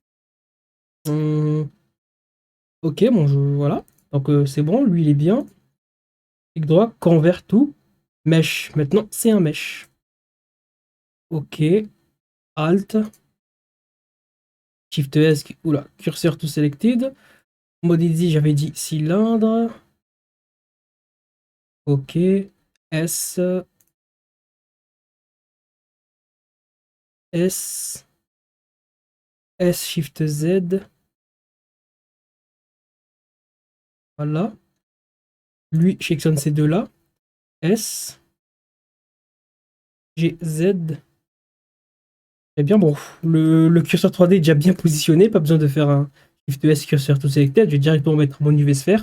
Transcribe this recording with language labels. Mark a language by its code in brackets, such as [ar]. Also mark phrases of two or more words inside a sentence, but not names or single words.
[fr] Ok, bon, voilà. Donc, c'est bon, lui, il est bien. Clic droit, convert tout. Mesh. Maintenant, c'est un mesh. Ok. Alt. Shift S. Oula, curseur [en] to selected. [fr] Mode easy, j'avais dit cylindre. Ok. S. S. S, Shift Z. Voilà. Lui, je sélectionne ces deux-là. S. G, Z. Eh bien, bon, le curseur 3D est déjà bien positionné. Pas besoin de faire un Shift S curseur tout selected. Je vais directement mettre mon UV sphère.